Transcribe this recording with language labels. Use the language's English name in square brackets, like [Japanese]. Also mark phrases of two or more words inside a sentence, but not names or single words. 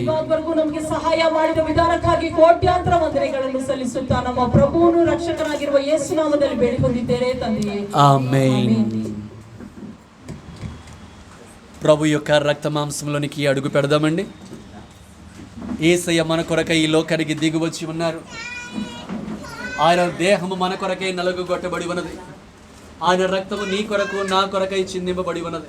[Kannada] ಇವಾಗವರೆಗೂ ನಮಗೆ ಸಹಾಯ ಮಾಡಿದ ವಿಧಾನಕ್ಕಾಗಿ ಕೋಟ್ಯಾಂತರ ವಂದನೆಗಳನ್ನು ಸಲ್ಲಿಸುತ್ತಾ ನಮ್ಮ ಪ್ರಭುವನ್ನು ರಕ್ಷಕನಾಗಿರುವ ಯೇಸು ನಾಮದಲ್ಲಿ ಬೇಡಿಕೊಂಡಿದ್ದೇನೆ ತಂದೆಯೇ, [Telugu] ఆమేన్. ప్రభు యొక్క రక్త మాంసంలోనికి అడుగు పెడదామండి. యేసయ్య మన కొరకై ఈ లోకానికి దిగివచ్చి ఉన్నారు. ఆయన దేహము మన కొరకై నలుగుగొట్టబడి ఉన్నది. ఆయన రక్తము నీ కొరకు నా కొరకై చిందింపబడి ఉన్నది.